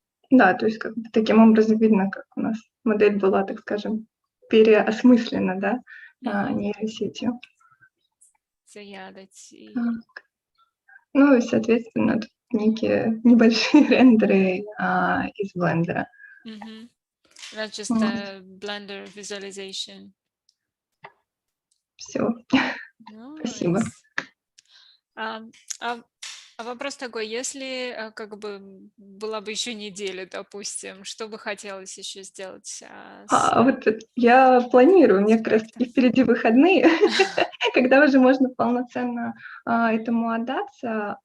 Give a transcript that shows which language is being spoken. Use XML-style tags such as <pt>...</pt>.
<ru>Да, то есть как бы таким образом видно, как у нас модель была, так скажем, переосмыслена, да, нейросетью.</ru> <en>So yeah, let's see.</en> <ru>Ну и, соответственно, тут некие небольшие рендеры из блендера.</ru> <en>That's just the Blender visualization.</en> <ru>Все. Спасибо. А вопрос такой, если как бы была бы еще неделя, допустим, что бы хотелось еще сделать? Вот я планирую, у меня как раз таки впереди выходные, когда уже можно полноценно этому отдаться.</ru>